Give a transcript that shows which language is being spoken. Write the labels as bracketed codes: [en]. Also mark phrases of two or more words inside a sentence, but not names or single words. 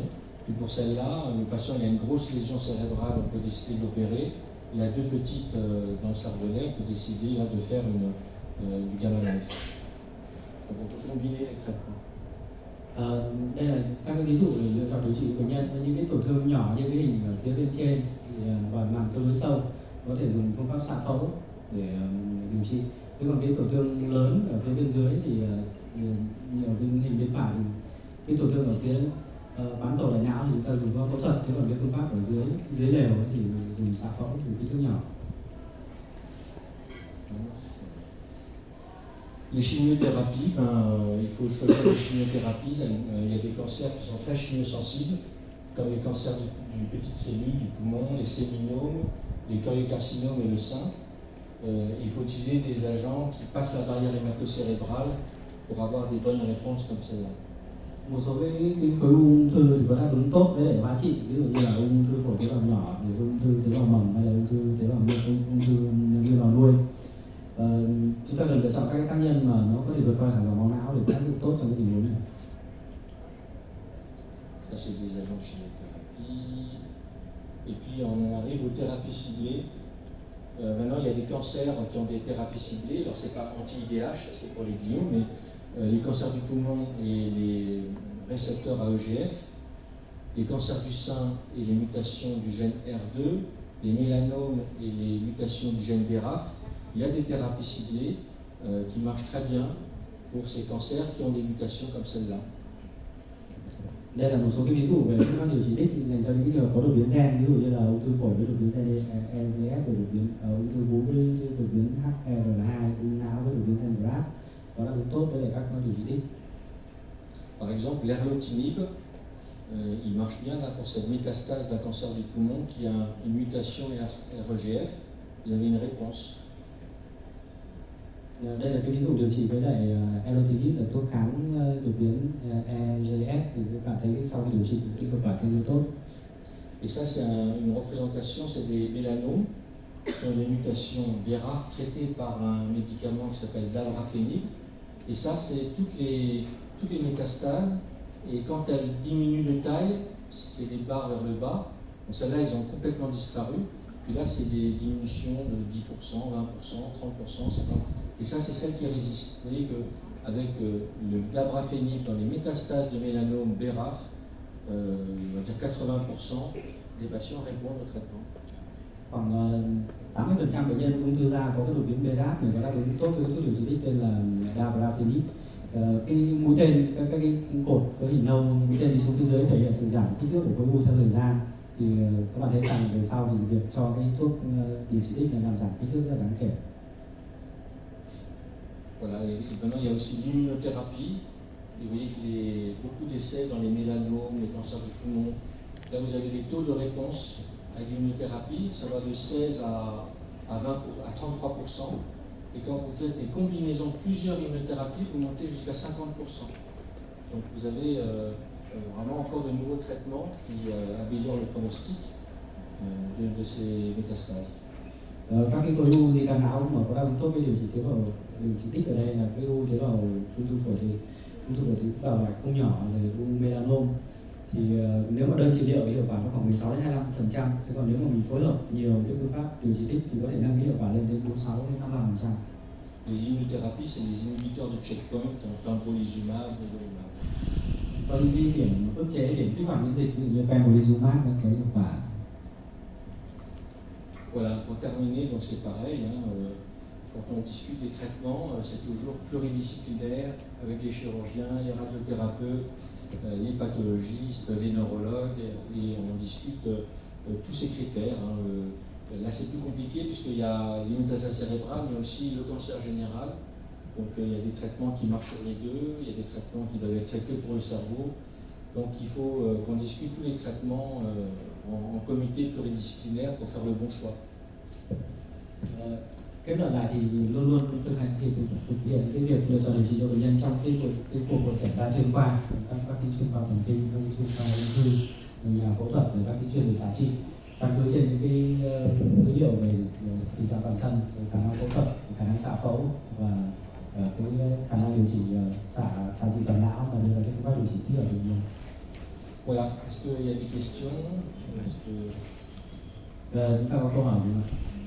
[fr] Puis pour celle-là, le patient il a une grosse lésion cérébrale, on peut décider de l'opérer. Il a 2 petites dans le cervelet, on peut décider là, de faire du gamma knife. Donc on peut combiner les traitements. [vi] Đây là các cái ví dụ để lựa chọn điều trị của bệnh nhân. Những cái tổn thương nhỏ như cái hình ở phía bên trên thì và nằm tương đối sâu, có thể dùng phương pháp xạ phẫu để điều trị. Nếu còn cái tổn thương lớn ở phía bên dưới thì ở bên hình bên phải thì cái tổn thương ở phía bán tổ đại não thì chúng ta dùng phẫu thuật. Nếu còn cái phương pháp ở dưới lều thì dùng xạ phẫu dùng kích thước nhỏ. [fr] Les chimiothérapies, il faut choisir les chimiothérapies. Il y a des cancers qui sont très chimiosensibles, comme les cancers du petite cellule, du poumon, les séminomes, les choriocarcinomes et le sein. Il faut utiliser des agents qui passent la barrière hématocérébrale pour avoir des bonnes réponses comme celle-là. [vi] Một số cái khối ung thư thì có đáp ứng tốt với lại hóa trị, ví dụ như là ung thư phổi tế bào nhỏ, ung thư tế bào mầm hay là ung thư tế bào ung thư tế bào nuôi. Chúng ta cần lựa chọn các cái tác nhân mà nó có thể vượt qua thẳng vào máu não để tác dụng tốt trong cái tình huống này. [fr] Ça c'est des agents de chimiothérapie. Et puis on arrive aux thérapies ciblées. Maintenant il y a des cancers qui ont des thérapies ciblées. Alors c'est pas anti-IDH, c'est pour les gliomes, mais les cancers du poumon et les récepteurs AEGF, les cancers du sein et les mutations du gène R2, les mélanomes et les mutations du gène BRAF. Il y a des thérapies ciblées qui marchent très bien pour ces cancers qui ont des mutations comme celle-là. [vi] Đây là một số cái ví dụ về phương pháp điều trị đích dành cho những cái trường hợp có đột biến gen, ví dụ như là ung thư phổi với đột biến gen EGF, đột biến ung thư vú với đột biến HR2, ung não với đột biến gen BRAF, có đáp ứng tốt với lại các phương pháp điều trị đích. [fr] Par exemple, l'erlotinib, il marche bien là pour cette métastase d'un cancer du poumon qui a une mutation REGF. Vous avez une réponse. [vi] Đây là cái ví dụ điều trị với lại erlotinib là thuốc kháng đột biến EGF thì các bạn thấy sau khi điều trị thì hiệu quả tương đối tốt. [fr] Et ça, c'est une représentation, c'est des mélanomes qui ont des mutations BRAF traitées par un médicament qui s'appelle dabrafenib. Et ça, c'est toutes les métastases. Et quand elles diminuent de taille, c'est des barres vers le bas. Donc celles-là, elles ont complètement disparu. Puis là, c'est des diminutions de 10%, 20%, 30%, 50%. Et ça, c'est celle qui résiste. Vous voyez qu'avec le dabrafenib dans les métastases de mélanome BRAF, on va dire 80% des patients répondent au traitement. [vi] Khoảng 80% bệnh nhân ung thư da có cái đột biến BRAF này có đáp ứng tốt với thuốc điều trị đích tên là dabrafenib. Cái mũi tên, các cái cột có hình nâu mũi tên đi xuống phía dưới thể hiện sự giảm kích thước của khối u theo thời gian. Thì các bạn thấy rằng về sau thì việc cho cái thuốc điều trị đích là làm giảm kích thước rất là đáng kể. [fr] Voilà, et maintenant il y a aussi l'immunothérapie. Et vous voyez qu'il y a beaucoup d'essais dans les mélanomes, les cancers du poumon. Là, vous avez des taux de réponse avec l'immunothérapie, ça va de 16 à 33%. Et quand vous faites des combinaisons de plusieurs immunothérapies, vous montez jusqu'à 50%. Donc vous avez vraiment encore de nouveaux traitements qui améliorent le pronostic de ces métastases. [vi] các cái khối u di căn não mà có đáp ứng tốt với điều trị tế bào, điều trị tích ở đây là cái u tế bào ung thư phổi thì tế bào là không nhỏ, là u melanom. Thì nếu mà đơn trị liệu hiệu quả nó khoảng 16 đến 25%. Thế còn nếu mà mình phối hợp nhiều cái phương pháp điều trị tích thì có thể nâng cái hiệu quả lên đến 46 đến 55%. [fr] Les immunothérapies, c'est des inhibiteurs de checkpoint, pembrolizumab, nivolumab. [vi] Có những cái điểm ức chế, điểm kích hoạt miễn dịch như pembrolizumab nó có hiệu quả. [fr] Voilà, pour terminer, donc c'est pareil, quand on discute des traitements, c'est toujours pluridisciplinaire avec les chirurgiens, les radiothérapeutes, les pathologistes, les neurologues, et on discute tous ces critères. Là, c'est plus compliqué puisqu'il y a l'immunothérapie cérébrale, mais aussi le cancer général. Donc, il y a des traitements qui marchent sur les deux, il y a des traitements qui doivent être faits que pour le cerveau. Donc, il faut qu'on discute tous les traitements en comité pluridisciplinaire pour faire le bon choix. [vi] Kết luận lại thì luôn luôn thực hiện cái việc lựa chọn điều trị cho bệnh nhân trong cái cuộc kiểm tra chuyên khoa, các bác sĩ chuyên khoa thần kinh, các bác sĩ chuyên khoa ung thư, nhà phẫu thuật, bác sĩ chuyên về xạ trị, căn cứ trên những cái dữ liệu về tình trạng toàn thân, khả năng phẫu thuật, khả năng xạ phẫu và cái khả năng điều trị xạ trị toàn não và đưa ra cái phương pháp điều trị tiếp ở bệnh nhân. [fr] Voilà. Est-ce qu'il y a des questions? [vi] Chúng ta có câu hỏi gì không?